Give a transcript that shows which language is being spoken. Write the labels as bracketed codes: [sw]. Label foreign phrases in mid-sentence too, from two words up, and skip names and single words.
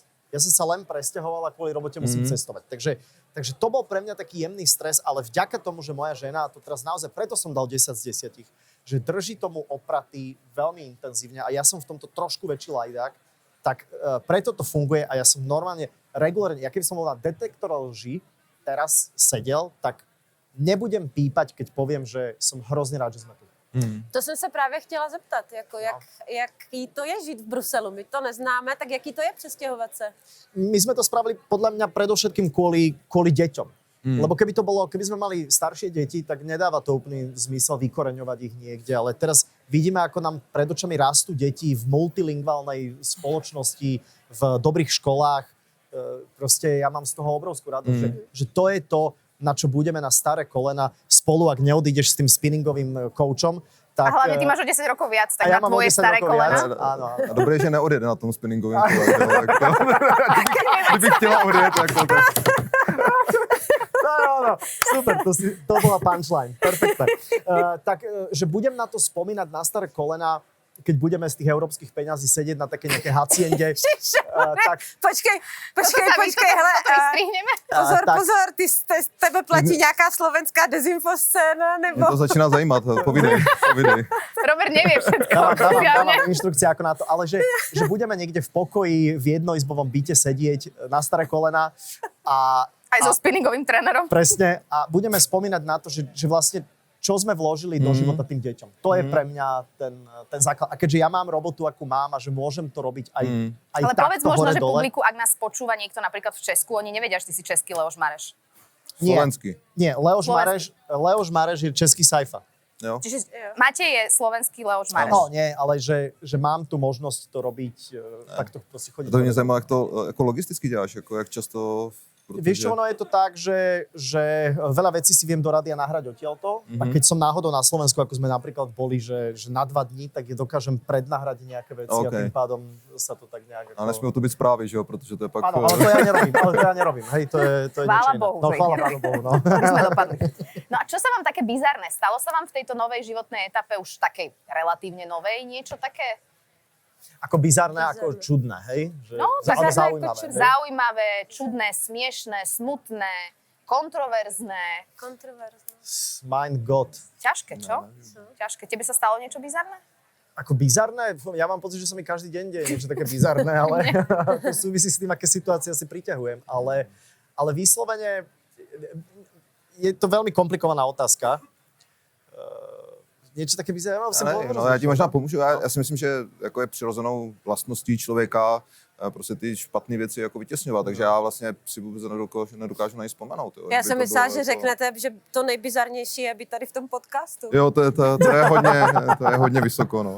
[sk] Ja som sa len presťahoval a kvôli robote musím cestovať. Takže to bol pre mňa taký jemný stres, ale vďaka tomu, že moja žena, a to teraz naozaj preto som dal 10 z 10, že drží tomu opratý veľmi intenzívne a ja som v tomto trošku väčší lajdák, tak preto to funguje a ja som normálne regulárne, ja keby som bol na detektor lži teraz sedel, tak nebudem pípať, keď poviem, že som hrozne rád, že sme tu. [cs] To jsem se právě chtěla zeptat, jako jaký to je žít v Bruselu. My to neznáme, tak jaký to je přestěhovat se? [sk] My sme to spravili podľa mňa predovšetkým kvôli deťom. Lebo keby sme mali staršie deti, tak nedáva to úplný zmysel vykoreňovať ich niekde. Ale teraz vidíme, ako nám pred očami rastú deti v multilingválnej spoločnosti, v dobrých školách. Proste ja mám z toho obrovskú radosť, že to je to, na čo budeme na staré kolena spolu, ak neodídeš s tým spinningovým koučom. Tak, A hlavne ty máš o 10 rokov viac, tak a ja na mám o tvoje 10 staré rokov viac. kolena. Áno. [cs] A dobré, že neodjede na tom spinningovém kole. že jo, tak to- Kdyby chtěla odjet, tak to... [sk] No, super, to bola punchline. Perfektne. Že budem na to spomínať na staré kolena, keď budeme z tých európskych peňazí sedieť na také nejaké haciende. Tak [cs] Počkej, [sk] Toto [cs] hele. [sk] vystrihneme. [cs] Pozor, [sk] tak. [cs] pozor, tebe platí nějaká slovenská dezinfoscéna, nebo... Mě to začíná zajímat, povídej. [sk] Robert nevie všetko. dávam zjavne. inštrukcie ako na to, ale že budeme niekde v pokoji, v jednoizbovom byte sedieť na staré kolena a Aj so spinningovým trénerom. presne a budeme spomínať na to, že vlastne čo sme vložili do života tým deťom. To je pre mňa ten základ. A keďže ja mám robotu, akú mám a že môžem to robiť aj Ale povedz takto možno, že hore-dole. publiku, ak nás počúva niekto napríklad v Česku, oni nevedia, že ty si český Leoš Mareš. Nie. Slovenský. Nie, Leoš Mareš je český Saifa. [cs] Jo. [sk] Čiže Matej je slovenský Leoš Mareš. No, nie, ale že mám tu možnosť to robiť, takto proste chodiť. [cs] To mě zajímá, jak to jako logisticky děláš, jako jak často... [sk] Vieš čo, ono je to tak, že veľa vecí si viem do rádia nahrať odtiaľto. A keď som náhodou na Slovensku, ako sme napríklad boli, že na 2 dní, tak je dokážem prednahrať nejaké veci a tým pádom sa to tak nejak... [cs] Ale nesmí to být zprávy, že jo, protože to je pak... [sk] Áno, ale to ja nerobím. Hej, to je Chvála niečo iné. Bohu, No, že chvála ich Pánu Bohu, no. Tak sme dopadli. No a čo sa vám také bizarné? Stalo sa vám v tejto novej životnej etape, už takej relatívne novej, niečo také? Ako bizarné, ako čudné, hej? Že, No, tak ale bizarné ako zaujímavé. čudné. hej? Zaujímavé, čudné, smiešné, smutné, kontroverzné. Kontroverzné. [de] Mein Gott. [sk] Ťažké, čo? Ťažké. Tebe sa stalo niečo bizarné? Ako bizarné? Ja mám pocit, že sa mi každý deň deje niečo také bizarné, ale to súvisí s tým, aké situácie si priťahujem. Ale vyslovene je to veľmi komplikovaná otázka. Niečo také bizarné. No, [cs] já ti možná pomůžu. Já si myslím, že jako je přirozenou vlastností člověka prostě ty špatné věci jako vytěsňovat, takže já vlastně si vůbec nedokážu na ně vzpomenout. Jo. Já Kdyby jsem to myslela, bylo že jako- řeknete, že to nejbizarnější je být tady v tom podcastu. Jo, to je hodně vysoko, no.